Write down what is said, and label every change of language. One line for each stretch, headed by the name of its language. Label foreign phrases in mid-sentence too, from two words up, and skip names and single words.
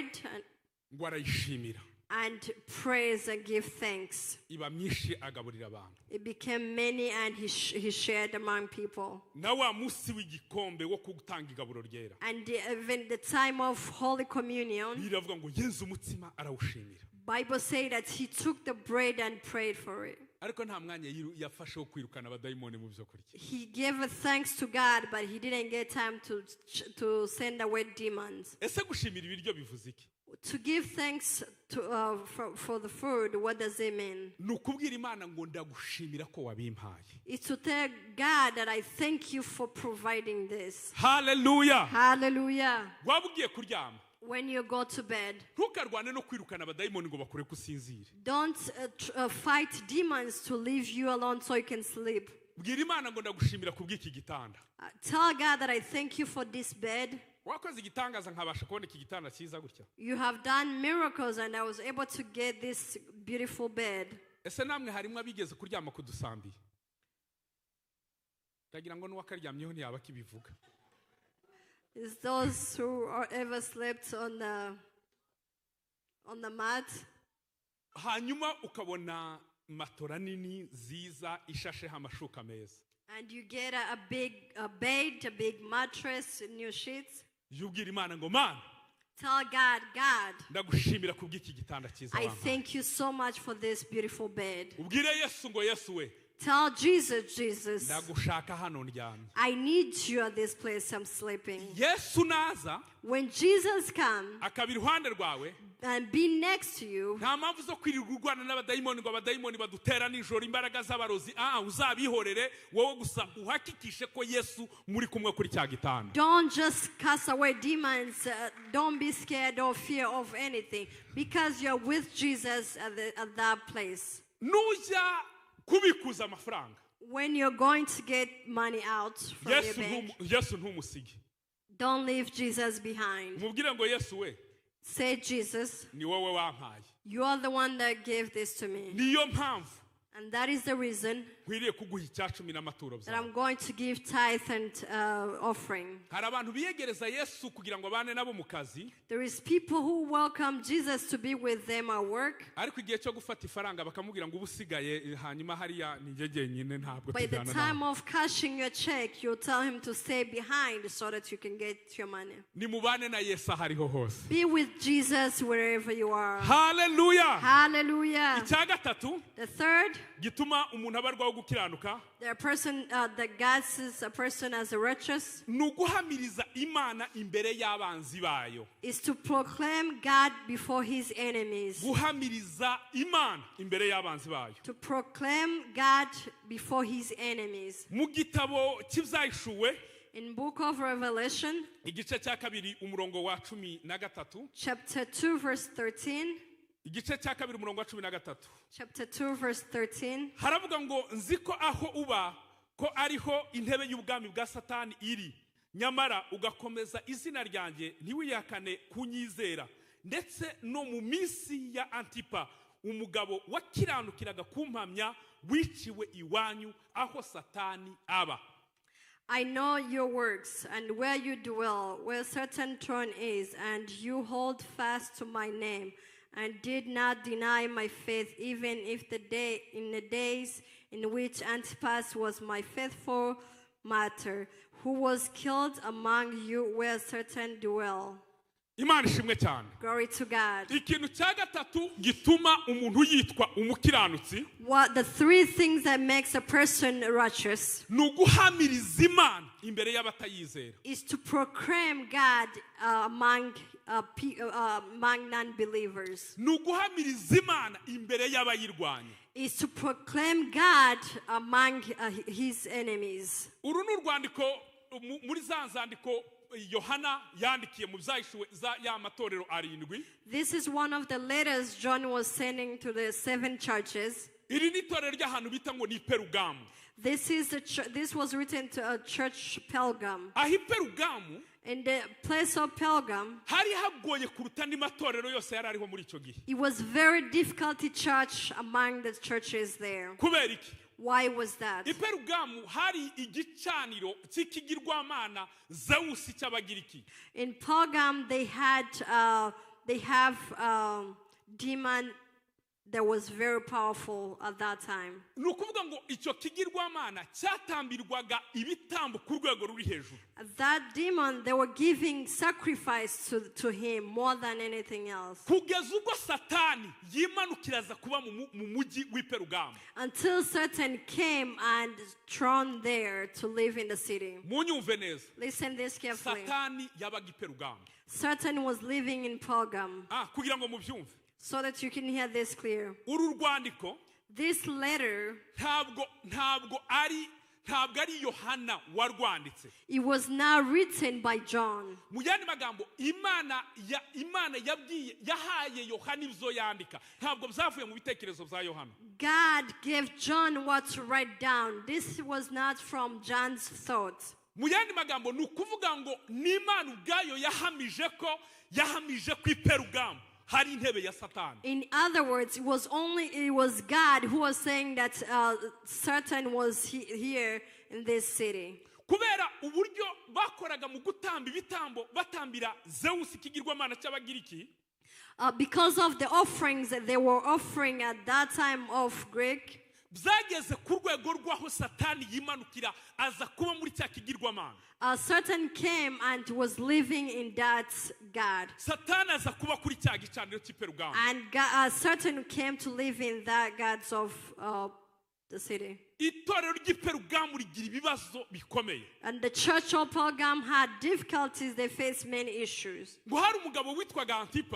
Kinyarwanda: ngo arayishimira,
English: and praise and give thanks.
Kinyarwanda: iba myinshi agaburira abantu.
English: It became many and he shared among people.
Kinyarwanda: Na wa munsi w'igikombe wo gutanga igaburo ryera,
English: And even the time of Holy Communion,
Kinyarwanda: biravuga ngo yenze umutsima arawushimira.
English: Bible says that he took the bread and prayed for it.
Kinyarwanda: Ariko nta mwanya yafashe wo kwirukana abadayimoni mu byo kurya.
English: He gave a thanks to God, but he didn't get time to send away demons.
Kinyarwanda: Ese gushimira ibiryo bivuze iki?
English: To give thanks for the food, what does it mean?
Kinyarwanda: Ni ukubwira Imana ngo ndagushimira ko wabimpaye.
English: It's to tell God that I thank you for providing this.
Kinyarwanda: Hallelujah.
English: Hallelujah.
Kinyarwanda: Waba ugiye kuryama,
English: When you go to bed,
Kinyarwanda: ntukarwane no kwirukana abadayimoni ngo bakure kusinzira.
English: don't fight demons to leave you alone so you can sleep.
Kinyarwanda: Bwira Imana ngo ndagushimira kubw'iki gitanda.
English: Tell God that I thank you for this bed.
Kinyarwanda: Wakoze igitangaza nkabasha kubona iki gitanda cyiza gutya.
English: You have done miracles and I was able to get this beautiful bed.
Kinyarwanda: Ese namwe harimo abigeze kuryama ku dusambi? Ndagira ngo n'uwakaryamyeho ntiyaba kibivuga.
English: Is those who ever slept on the mat?
Kinyarwanda: Hanyuma ukabona matora nini ziza ishasheho amashuka meza.
English: And you get a big bed, a big mattress, new sheets.
Kinyarwanda: Yubwira Imana ngo Mana,
English: Tell God,
Kinyarwanda: ndagushimira kubw'iki gitanda cyiza
English: I
Kinyarwanda: wampaye.
English: thank you so much for this beautiful bed.
Kinyarwanda: Ubwire Yesu ngo Yesu we,
English: Tell Jesus, Jesus,
Kinyarwanda: ndagushaka hano ndyamye.
English: I need you at this place I'm sleeping.
Kinyarwanda: Yesu naza
English: When Jesus comes
Kinyarwanda: akaba iruhande rwawe,
English: and be next to you,
Kinyarwanda: nta mpamvu zo kwirirwa urwana n'abadayimoni ngo abadayimoni badutera nijoro imbaraga z'abarozi. Uzabihorere wowe gusa uhakikishe ko Yesu muri kumwe kuri cya gitanda.
English: don't just cast away demons. Don't be scared or fear of anything because you're with Jesus at that place.
Kinyarwanda: Nujya kubikuza amafaranga,
English: When you're going to get money out from your bank,
Kinyarwanda: Yesu ntumusige.
English: don't leave Jesus behind.
Kinyarwanda: Mubwire ngo Yesu we,
English: Say, Jesus,
Kinyarwanda: ni wowe wampaye.
English: you are the one that gave this to me.
Kinyarwanda: Niyo mpamvu
English: And that is the reason
Kinyarwanda: nkwiriye kuguha icyacumi n'amaturo
English: that
Kinyarwanda: byawe.
English: I'm going to give tithe and offering.
Kinyarwanda: Hari abantu biyegereza Yesu kugira ngo abane nabo mu kazi,
English: There is people who welcome Jesus to be with them at work.
Kinyarwanda: ariko igihe cyo gufata ifaranga bakamubwira ngo ubusigaye hanyuma hariya ni njye jyenyine ntabwo
English: By the
Kinyarwanda: tujyana
English: time
Kinyarwanda: nawe.
English: of cashing your check, you tell him to stay behind so that you can get your money.
Kinyarwanda: Nimubane na Yesu ahariho hose.
English: Be with Jesus wherever you are.
Kinyarwanda: Hallelujah.
English: Hallelujah.
Kinyarwanda: Icya gatatu
English: The third,
Kinyarwanda: gituma umuntu abarwaho gukiranuka
English: the person that God sees a person as a righteous
Kinyarwanda: ni uguhamiriza Imana imbere y'abanzi bayo.
English: is to proclaim God before his enemies.
Kinyarwanda: Guhamiriza Imana imbere y'abanzi bayo.
English: To proclaim God before his enemies.
Kinyarwanda: Mu gitabo cy'Ibyahishuwe
English: In book of Revelation,
Kinyarwanda: igice cya kabiri umurongo wa 13,
English: chapter 2, verse 13,
Kinyarwanda: igice cya kabiri umurongo wa 13,
English: chapter 2, verse 13,
Kinyarwanda: haravuga ngo nzi ko aho uba ko ariho intebe y'ubwami bwa Satani iri, nyamara ugakomeza izina ryanjye ntiwiyakane kunyizera, ndetse no mu minsi ya Antipa umugabo wakiranukiraga kumpamya wiciwe iwanyu aho Satani aba.
English: I know your works and where you dwell, where certain throne is, and you hold fast to my name, and did not deny my faith, even if in the days in which Antipas was my faithful martyr, who was killed among you where certain dwell.
Kinyarwanda: Imana ishimwe cyane.
English: Glory to God.
Kinyarwanda: Ikintu cya gatatu gituma umuntu yitwa umukiranutsi,
English: What the three things that makes a person righteous
Kinyarwanda: ni uguhamiriza Imana imbere y'abatayizera.
English: is to proclaim God among non-believers.
Kinyarwanda: Ni uguhamiriza Imana imbere y'abayirwanya.
English: Is to proclaim God among his enemies.
Kinyarwanda: Uru ni urwandiko muri za nzandiko Yohana yandikiye mu Byahishuwe za ya matorero arindwi.
English: This is one of the letters John was sending to the 7 churches.
Kinyarwanda: Iri ni itorero ry'ahantu bita ngo ni Perugamu.
English: This was written to a church Pergam.
Kinyarwanda: Aho Perugamu
English: In the place of Pergam,
Kinyarwanda: hari hagoye kuruta andi matorero yose yari ariho muri icyo gihe.
English: it was very difficult to church among the churches there.
Kinyarwanda: Kubera iki?
English: Why was that?
Kinyarwanda: I Perugamu hari igicaniro cy'ikigirwamana Zeus cy'Abagiriki.
English: In Pergam, they have demon that was very powerful at that time.
Kinyarwanda: Ni ukuvuga ngo icyo kigirwamana cyatambirwaga ibitambo ku rwego ruri hejuru.
English: That demon, they were giving sacrifice to him more than anything else.
Kinyarwanda: Kugeza ubwo Satani yimanukiraza kuba mu mujyi w'i Perugamu.
English: Until Satan came and thrown there to live in the city.
Kinyarwanda: Munyumve neza.
English: Listen this carefully.
Kinyarwanda: Satani yabaga I Perugamu.
English: Satan was living in Pergam.
Kinyarwanda: Kugira ngo mubyumve.
English: So that you can hear this clear.
Kinyarwanda: Uru rwandiko
English: This letter,
Kinyarwanda: ntabwo ari Yohana warwanditse.
English: it was not written by John.
Kinyarwanda: Mu yandi magambo Imana yahaye Yohana ibyo yandika. Ntabwo byavuye mu bitekerezo bya Yohana.
English: God gave John what to write down. This was not from John's thoughts.
Kinyarwanda: Mu yandi magambo ni ukuvuga ngo n'Imana ubwayo yahamije ko I Perugamu hari intebe ya Satani.
English: In other words, it was God who was saying that Satan was here in this city.
Kinyarwanda: Kubera uburyo bakoraga mu gutamba ibitambo batambira Zeus ikigirwamana cy'Abagiriki.
English: Because of the offerings that they were offering at that time of Greek,
Kinyarwanda: byageze ku rwego rw'aho Satani yimanukira aza kuba muri cya kigirwamana.
English: Satan came and was living in that God.
Kinyarwanda: Satani aza kuba kuri cya gicaniro cy'i Perugamu.
English: And Satan came to live in that gods of the city.
Kinyarwanda: itorero ry'iperugamu rigira ibibazo bikomeye.
English: And the church of Pergam had difficulties. They faced many issues.
Kinyarwanda: Ngo hari umugabo witwaga Antipa.